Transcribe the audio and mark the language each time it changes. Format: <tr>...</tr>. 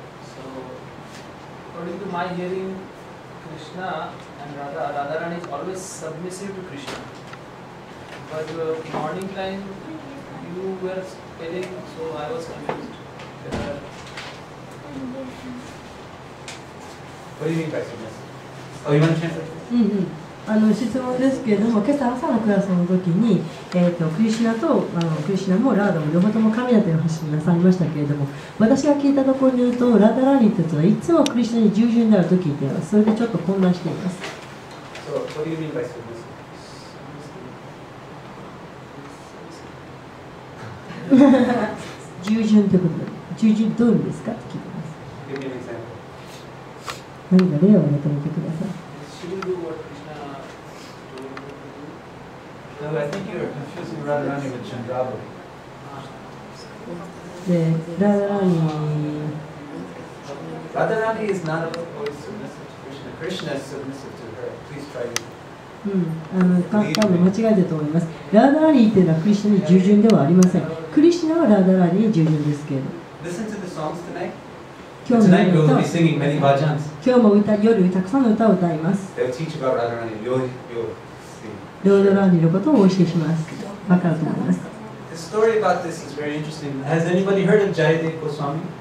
<en>So, according to my hearing, Krishna and Radharani is always submissive to Krishna. But morning time, you were telling, so I was confused. What do you mean by submissive? Oh, you want to translate?</en> <ja>質問ですけれども、今朝のクラスの時に、クリシュナもラーダも両方とも神だという話をなさいましたけれども、私が聞いたところによると、ラーダラーニーたちはいつもクリシュナに従順であると聞いています。それでちょっと混乱しています。</ja> <en>So, what do you mean by submissive?</en> <ja>従順ということで、従順どういう意味ですかって聞いています。</ja> <en>Give me an example.</en> <ja>何か例を挙げてみてください。</ja> <en>She will do what Krishna told her to do. No, I think you're confusing Radharani with Chandrabali.</en> <ja>で、ラーダラーニー</ja> <en>Radharani is not always submissive to Krishna. Krishna is submissive to her. Please try to.</en> <ja>多分間違えてると思います。ラーダラーニーというのはクリシュナに従順ではありません。クリシュナはラーダラーニーに従順ですけれど。</ja> <en>Listen to the songs tonight.</en> <ja>今日</ja> <en>Tonight we</en> <ja>の</ja> <en>will</en> <ja>歌</ja> <en>be singing many bhajans.</en> <ja>今日も夜たくさんの歌を歌います。</ja> <en>They'll teach about Radharani. You'll see.</en> <ja>ロードラーニーのことをお教えします。わかると思います。</ja> <en>The story about this is very interesting. Has anybody heard of Jayadev Goswami?</en>